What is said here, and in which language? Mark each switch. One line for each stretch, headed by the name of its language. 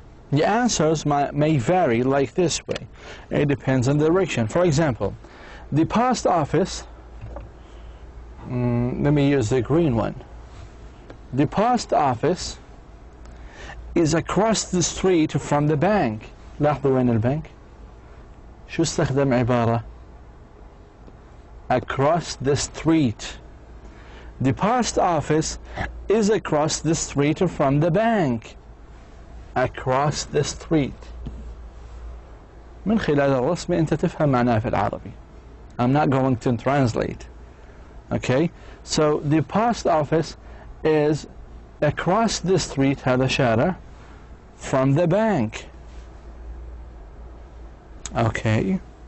English: The answers may vary like this way. It depends on the direction. For example, the post office, let me use the green one. The post office is across the street from the bank.
Arabic: لاحظوا وين البنك؟ شو استخدم عبارة
English: across the street. The post office is across the street from the bank. Across the street.
Arabic: من خلال الرسم أنت تفهم معناه في العربي.
English: I'm not going to translate. Okay? So the post office is across the street,
Arabic: هذا شارع,
English: from the bank. Okay.